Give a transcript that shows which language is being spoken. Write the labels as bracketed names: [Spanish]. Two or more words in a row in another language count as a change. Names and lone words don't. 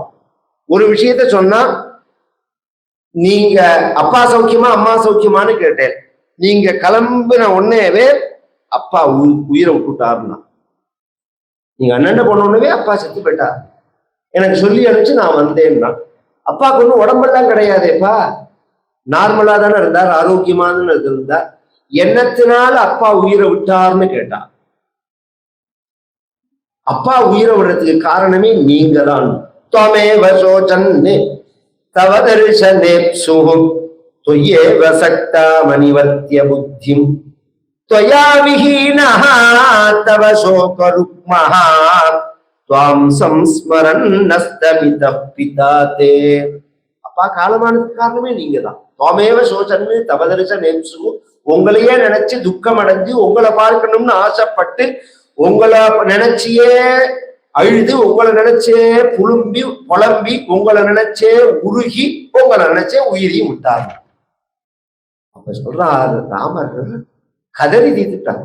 [Tamil] ஒரு விஷயத்த சொன்னா, நீங்க அப்பா சௌக்கியமா அம்மா சௌக்கியமானு கேட்டேன், நீங்க கிளம்பின உடனேவே அப்பா உயிரை விட்டுட்டாருன்னா, நீங்க அண்ணன் பொண்ணு அப்பா செத்து போயிட்டார், எனக்கு சொல்லி அனுப்பிச்சு நான் வந்தேன்னா, அப்பாவுக்கு ஒன்றும் உடம்பெல்லாம் கிடையாதேப்பா, நார்மலா தானே இருந்தார், ஆரோக்கியமானு இருந்தார், என்னத்தினால அப்பா உயிரை விட்டார்னு கேட்டா, அப்பா உயிரை விடுறதுக்கு காரணமே நீங்க தான். [Sanskrit] त्वमेव शोचन्ने तव दर्शनेप्सुः त्वय्येव सक्तामनिवर्त्य बुद्धिं त्वया विहीनः तव शोकरुक्मः त्वां संस्मरन्नस्तमितः पिता ते. [Tamil] அப்பா காலமானதுக்கு காரணமே நீங்க தான். [Sanskrit] त्वमेव शोचन्ने तव दर्शनेप्सुः, [Tamil] உங்களையே நினைச்சு துக்கம் அடைஞ்சு உங்களை பார்க்கணும்னு ஆசைப்பட்டு உங்களை நினைச்சியே அழுது உங்களை நினைச்சே புலம்பி உங்களை நினைச்சே உருகி உங்களை நினைச்சே உயிரையும் விட்டார். அப்ப சொல்றாரு ராமர் கதறி தீர்த்துட்டாங்க.